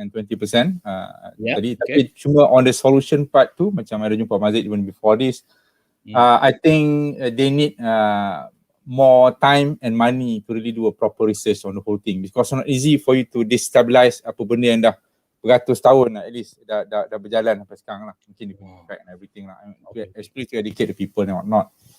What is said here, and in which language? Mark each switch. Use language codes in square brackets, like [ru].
[en] Tadi, tapi cuma on the solution part tu, macam ada jumpa Mazid even before this, I think they need more time and money to really do a proper research on the whole thing, because it's not easy for you to destabilize [ms] apa benda yang dah beratus tahun lah, at least dah berjalan sampai sekarang lah. Mungkin dia punya effect and everything lah. [en] Especially to educate the people and whatnot.